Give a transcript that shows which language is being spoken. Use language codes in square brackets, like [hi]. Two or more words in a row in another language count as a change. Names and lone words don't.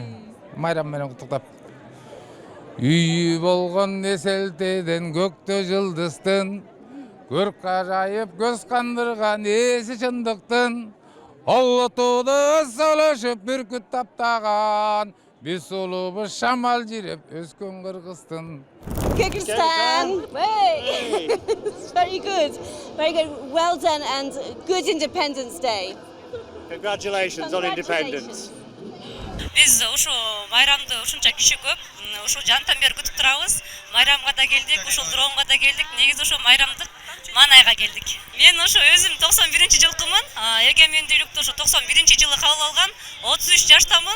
[ky] Майрам менен куттуктап. Үйү болгон эселтеден көктө жылдыздын, көрк ажайып көз кандырган эси чындыктын, Ала-Тоодо салышып бүркүт таптаган, биз улуубуз шамал жиреп өскөн Кыргыздын. [en] Kyrgyzstan! Hey! It's very good. Very good. Well done and good Independence Day. Congratulations on independence. [ky] Биз ушу майрамды ушунча киши көп, ушу жантан бери күтүп турабыз. Майрамга да келдик, ушул дронго да келдик. Негизи ушу майрамдык маанайга келдик. Мен ушу өзүм 91-жылкымын. Эгемендүүлүктү ушу 91-жылы кабыл алган. 33 жаштамын.